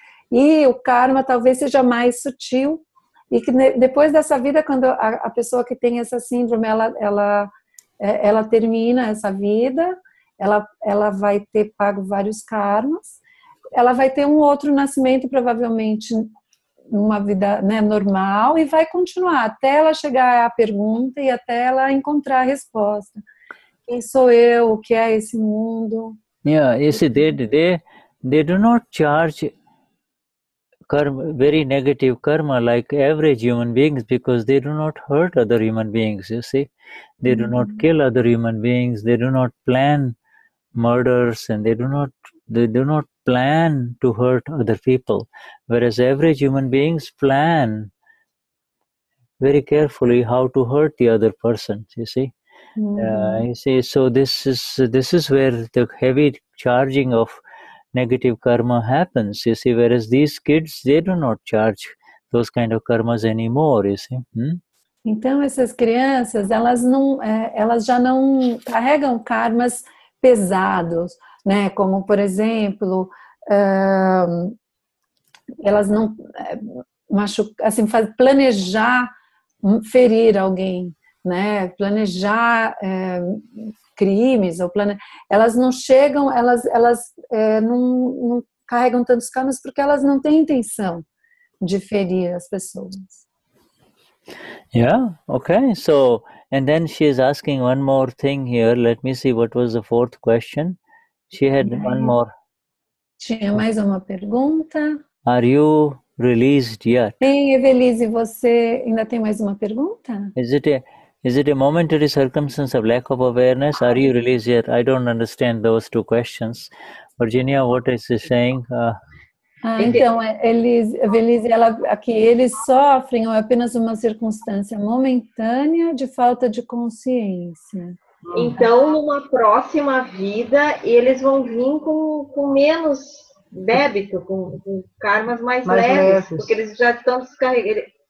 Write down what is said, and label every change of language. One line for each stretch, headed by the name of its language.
Portuguese: E o karma talvez seja mais sutil, e que depois dessa vida, quando a pessoa que tem essa síndrome, ela termina essa vida, ela vai ter pago vários karmas, ela vai ter um outro nascimento, provavelmente numa vida, né, normal, e vai continuar até ela chegar à pergunta e até ela encontrar a resposta. Quem sou eu? O que é esse mundo?
English: Yeah, you see, they do not charge karma, very negative karma like average human beings, because they do not hurt other human beings, you see. They do not kill other human beings, they do not plan murders, and they do not plan to hurt other people, whereas average human beings plan very carefully how to hurt the other person, you see. You see, so this is where the heavy charging of negative karma happens, you see, whereas these kids, they do not charge those kind of karmas anymore, you see.
Portuguese: Então, essas crianças, elas já não carregam karmas pesados, né? Como, por exemplo, elas não assim, planejar ferir alguém, né? Planejar crimes, elas não chegam, elas não carregam tantos karmas porque elas não têm intenção de ferir as pessoas.
English: Yeah, okay. So, and then she is asking one more thing here. Let me see, what was the fourth question? She had one more.
Portuguese: Tinha mais uma pergunta.
English: Are you released yet?
Portuguese: Sim, Evelise, você ainda tem mais uma pergunta?
English: Is it a momentary circumstance of lack of awareness? Are you released yet? I don't understand those two questions. Virginia, what is she saying?
Portuguese: Então, Evelise, aqui, eles sofrem apenas uma circunstância momentânea de falta de consciência. Então, numa próxima vida, eles vão vir com menos débito, com karmas mais leves, porque eles já estão descarregando.